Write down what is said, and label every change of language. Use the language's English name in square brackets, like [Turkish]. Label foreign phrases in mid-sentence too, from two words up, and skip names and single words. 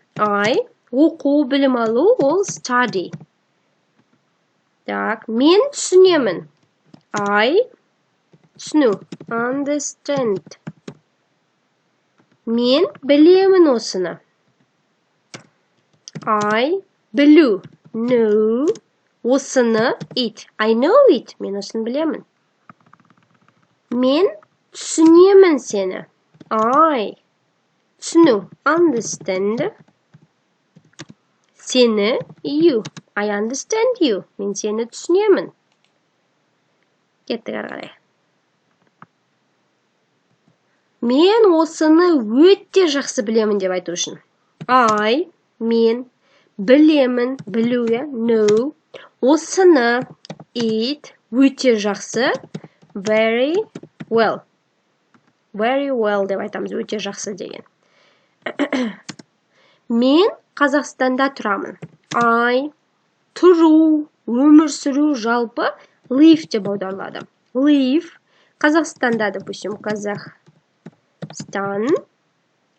[Kazakh] I, оқу, білім алу, ол study. Так, мен түсінемін. I, түсіну, understand. Мен білемін осыны. I, білу, [English] know, осыны, it. I know it, [Kazakh] мен осыны білемін. Мен түсінемін сені. I, түсіну, [English] understand. Сені, you. I understand you. [Kazakh] Мен сені түсінемін. Кеттік арғарай. Мен осыны өте жақсы білемін деп айту үшін. I, мен, білемін, білу, know, осыны, it, өте жақсы, [English] very well. Very well [Kazakh] деп айтамыз, өте жақсы деген. Мен Қазақстанда тұрамын. I, тұру, өмір сүру жалпы live деп аударылады. Live, Қазақстанда, допустим, Қазақстан.